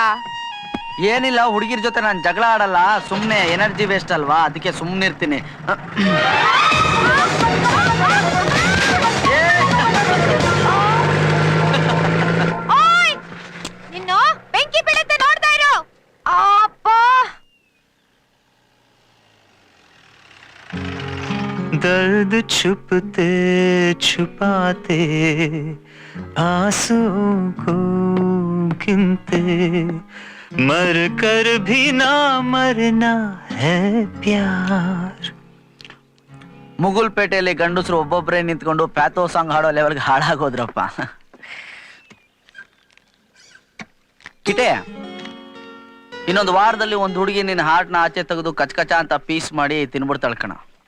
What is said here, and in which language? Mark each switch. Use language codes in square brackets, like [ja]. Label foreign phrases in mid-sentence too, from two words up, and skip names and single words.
[kn] ಏನಿಲ್ಲ, ಹುಡುಗಿರ್ ಜೊತೆ ನಾನು ಜಗಳ ಆಡಲ್ಲ. ಸುಮ್ನೆ [en] energy waste [kn] ಅಲ್ವಾ, ಅದಕ್ಕೆ ಸುಮ್ನೆ ಇರ್ತೀನಿ. ನಿನ್ನು ಬೆಂಕಿ ಬೀಳುತ್ತೆ, ನೋಡ್ತಾ ಇರು. ಅಪ್ಪ, [hi] दर्द छुपते छुपाते आंसुओं को गिनते मर कर भी ना मरना है प्यार. [kn] ಮುಗುಲ್ಪೇಟೆಯಲ್ಲಿ ಗಂಡಸರು ಒಬ್ಬೊಬ್ಬರೇ ನಿಂತ್ಕೊಂಡು [en] patho song [kn] ಹಾಡೋ ಲೆವೆಲ್ಗೆ ಹಾಳಾಗೋದ್ರಪ್ಪ. ಕಿಟೆ, ಇನ್ನೊಂದು ವಾರದಲ್ಲಿ ಒಂದು ಹುಡುಗಿ ನಿನ್ನ ಹಾರ್ಟ್ನ ಆಚೆ ತೆಗೆದು ಕಚಕಚ ಅಂತ ಪೀಸ್ ಮಾಡಿ ತಿನ್ಬಿಡ್ತಾಳೆ ಕಣ.